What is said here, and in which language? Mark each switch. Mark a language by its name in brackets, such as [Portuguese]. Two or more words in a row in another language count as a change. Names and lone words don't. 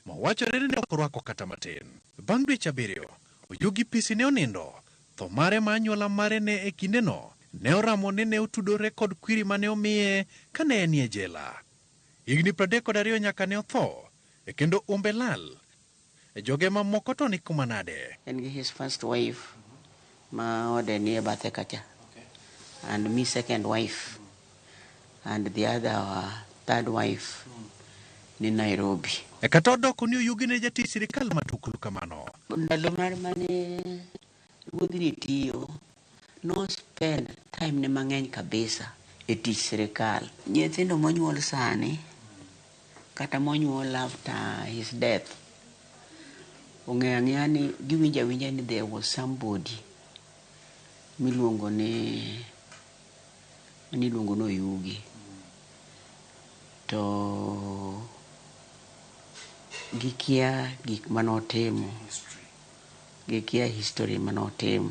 [Luo (Kenya and Tanzania)] wachore ni ne ok orwako kata matin. Bang' dweche 7, Oyugi Pisi ne onindo. Tho mare ma anyuola mare ne e kindeno ne oramo ni ne otudore kod kwiri mane omiye kane enie jela. Higni 32 nyaka ne otho, kendo umbe lal. Joge mamoko to ni kuma nade? [English] And his first wife, [Luo (Kenya and Tanzania)] ma ode ni e bathe kacha. [English] And me second wife. And the other third wife ni Nairobi. [Luo (Kenya and Tanzania)] Kata odoko ni Oyugi ne jatich sirikal matuklu kamano. Ndalo mar mane ruodhi ni tiyo, no [English] spend time [Luo (Kenya and Tanzania)] ne mang'eny kabisa e tich sirikal. Nyithindo monyuol sani, kata monyuol [English] after his death, [Luo (Kenya and Tanzania)] ong'eya ni giwinja ni [English] there was somebody [Luo (Kenya and Tanzania)] miluongo ni Oyugi. To gikia gik manotimo, gikia history manotimo.